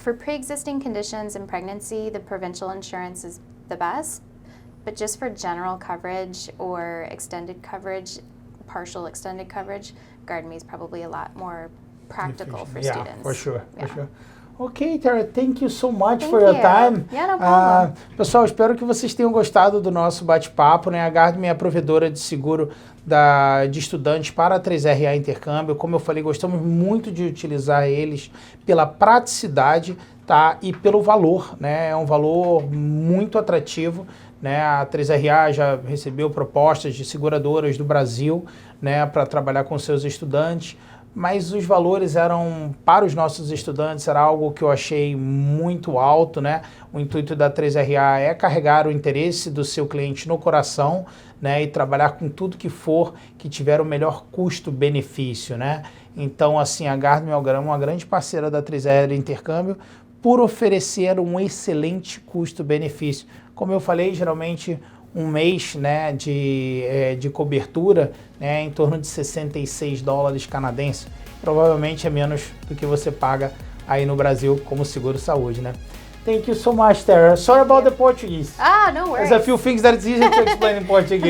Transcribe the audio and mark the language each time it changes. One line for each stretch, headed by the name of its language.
English: For pre-existing conditions in pregnancy, the provincial insurance is the best. But just for general coverage or extended coverage, partial extended coverage, GuardMe is probably a lot more practical for students. For sure. Ok, Tara, thank you so much for your time. Yeah, no problem.
Portuguese: Pessoal, espero que vocês tenham gostado do nosso bate-papo, né? A GuardMe é a provedora de seguro de estudantes para 3RA intercâmbio. Como eu falei, gostamos muito de utilizar eles pela praticidade, tá? E pelo valor, né? É um valor muito atrativo, né? A 3RA já recebeu propostas de seguradoras do Brasil, né, para trabalhar com seus estudantes, mas os valores eram, para os nossos estudantes, era algo que eu achei muito alto, né? O intuito da 3RA é carregar o interesse do seu cliente no coração, né, e trabalhar com tudo que for que tiver o melhor custo-benefício, né? Então, assim, a GuardMe é uma grande parceira da 3RA Intercâmbio por oferecer um excelente custo-benefício. Como eu falei, geralmente um mês, né, de cobertura, né, em torno de $66 canadenses. Provavelmente é menos do que você paga aí no Brasil como seguro saúde, né?
English: Thank you so much, Tara. Sorry about the Portuguese. No worries. There's a few things that it's easy to explain in Portuguese.